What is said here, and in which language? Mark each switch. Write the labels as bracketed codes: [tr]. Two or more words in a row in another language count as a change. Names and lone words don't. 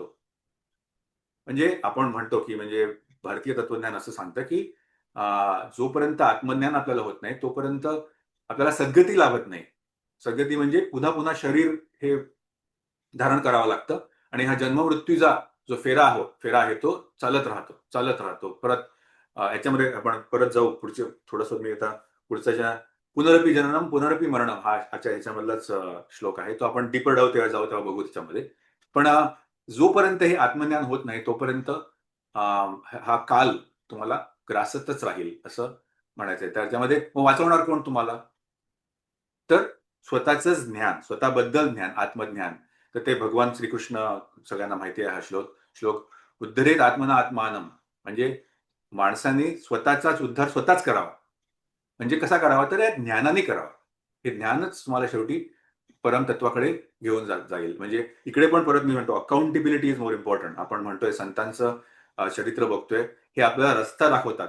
[mr] म्हणजे आपण म्हणतो की, म्हणजे भारतीय तत्वज्ञान असं सांगतं की जोपर्यंत आत्मज्ञान आपल्याला होत नाही तोपर्यंत आपल्याला सद्गती लाभत नाही. सद्गती म्हणजे पुन्हा पुन्हा शरीर हे धारण करावं लागतं. आणि हा जन्ममृत्यूचा जो फेरा आहे तो चालत राहतो. परत याच्यामध्ये आपण परत जाऊ, पुढचे थोडंसं मी आता [sa] पुनरपी जननम पुनरपी मरणम [mr] हा ह्याच्यामधलाच श्लोक आहे. तो आपण डीपर डाव तेव्हा जाऊ तेव्हा बघू त्याच्यामध्ये. पण जोपर्यंत हे आत्मज्ञान होत नाही तोपर्यंत हा काल तुम्हाला ग्रासतच राहील असं म्हणायचंय. त्याच्यामध्ये मग वाचवणार कोण तुम्हाला? तर स्वतःच ज्ञान, स्वतःबद्दल ज्ञान, आत्मज्ञान. तर ते भगवान श्रीकृष्ण, सगळ्यांना माहिती आहे हा श्लोक [sa] उद्धरेत आत्मना आत्मानम, [mr] म्हणजे माणसाने स्वतःचाच उद्धार स्वतःच करावा. म्हणजे कसा करावा? तर या ज्ञानाने करावा. हे ज्ञानच तुम्हाला शेवटी परमतत्वाकडे घेऊन जाईल. म्हणजे इकडे पण परत मी म्हणतो [en] accountability is more important. [mr] आपण म्हणतोय संतांचं चरित्र बघतोय, हे आपल्याला रस्ता दाखवतात.